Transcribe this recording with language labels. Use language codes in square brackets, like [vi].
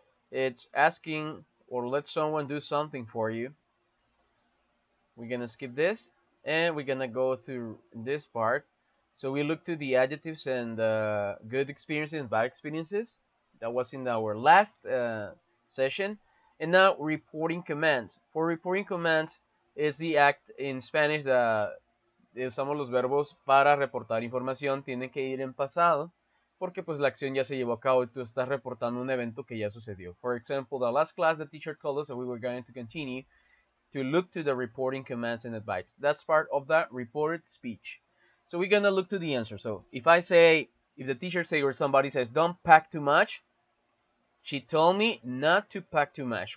[en] It's asking or let someone do something for you. We're gonna skip this and we're gonna go to this part. So we look to the adjectives and good experiences and bad experiences. That was in our last session. And now reporting commands. For reporting commands is the act in Spanish the [es] usamos los verbos para reportar información tienen que ir en pasado porque pues la acción ya se llevó a cabo y tú estás reportando un evento que ya sucedió. [en] For example, the last class the teacher told us that we were going to continue to look to the reporting commands and advice. That's part of the reported speech. So we're gonna look to the answer. So if the teacher say or somebody says don't pack too much, she told me not to pack too much.